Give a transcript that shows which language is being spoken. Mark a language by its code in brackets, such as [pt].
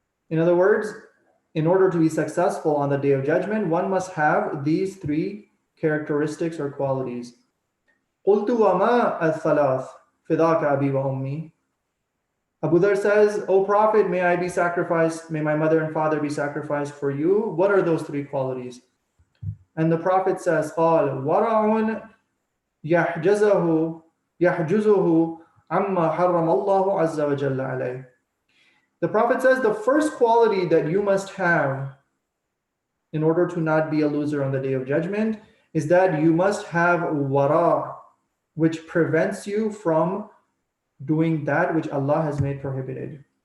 [en] In other words, in order to be successful on the day of judgment, one must have these 3 characteristics or qualities. [ar] قُلْتُ وَمَا الثَّلَاثِ فِدَاكَ أَبِي وَأُمِّي. [en] Abu Dharr says, O Prophet, may I be sacrificed, may my mother and father be sacrificed for you. What are those 3 qualities? And the Prophet says, [ar] قَالَ وَرَعٌ يَحْجُزُهُ عَمَّا حَرَّمَ اللَّهُ عَزَّ وَجَلَّ عَلَيْهِ. [en] The Prophet says the first quality that you must have in order to not be a loser on the day of judgment is that you must have wara, which prevents you from doing that which Allah has made prohibited.